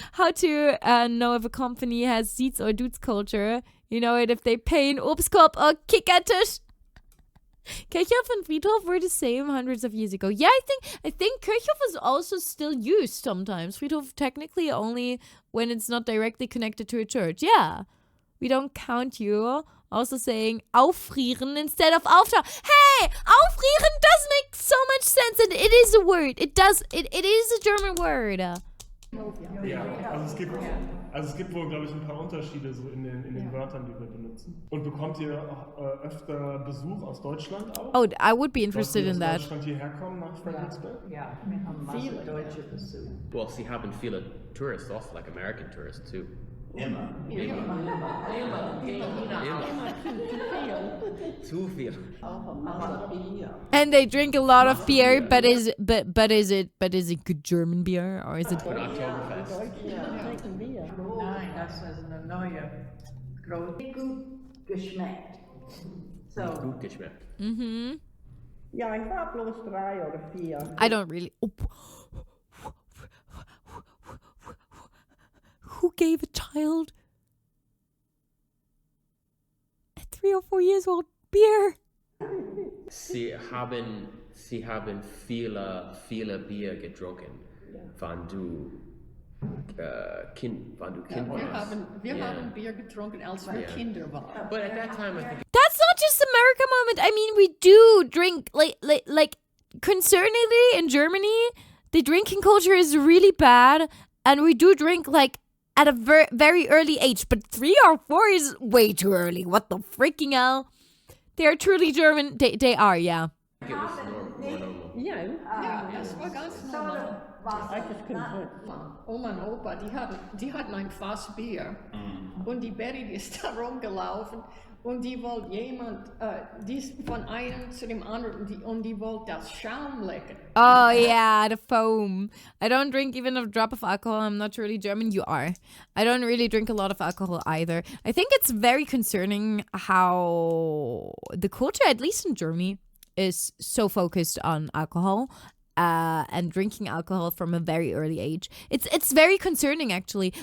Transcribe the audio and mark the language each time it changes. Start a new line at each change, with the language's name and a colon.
English: How to know if a company has Seeds or Dudes culture. You know it if they pay an Obstkorb or Kickertisch. Kirchhof and Friedhof were the same hundreds of years ago. Yeah, I think Kirchhof is also still used sometimes. Friedhof technically only when it's not directly connected to a church. Yeah. We don't count you. Also saying auffrieren instead of auftauen. Hey, auffrieren does make so much sense and it is a word. It is a German word.
German: Ja, also es gibt wohl, glaube ich, ein paar Unterschiede so in den Wörtern, die wir benutzen. Und bekommt ihr öfter Besuch aus Deutschland auch?
English: Oh, I would be interested in that.
German: Aus Deutschland hierher kommen nach Fredericksburg? Ja, wir haben viele Deutsche Besuch.
English: Well,
German: sie haben viele
English: tourists also, like American tourists too.
German: Immer. Zu viel.
English: And they drink a lot of beer, but is it good German beer or is it
German: Oktoberfest. Nein, das ist eine neue große. Gut geschmeckt. So, Gut geschmeckt. Ja, ich war bloß 3 oder 4.
English: I don't really. Oh. Who gave a child at 3 or 4 years old beer?
German: Sie haben viele Bier getrunken, wann du Kind warst. Wir haben Bier getrunken, als wir Kinder waren.
English: But at that time, I think That's not just America moment. I mean, we do drink like concerningly in Germany, the drinking culture is really bad, and we do drink like at a very early age. But 3 or 4 is way too early. What the freaking hell? They are truly German. They are, yeah. it was more normal.
German: Ja, Ja, das war ganz normal. ich kann Oma und Opa, die hatten ein Fass Bier. Und die Betty, die ist da rumgelaufen und die wollte die ist von einem zu dem anderen und die wollte das Schaum lecken.
English: Oh yeah, the foam. I don't drink even a drop of alcohol. I'm not really German. You are. I don't really drink a lot of alcohol either. I think it's very concerning how the culture, at least in Germany, is so focused on alcohol. And drinking alcohol from a very early age. It's very concerning, actually.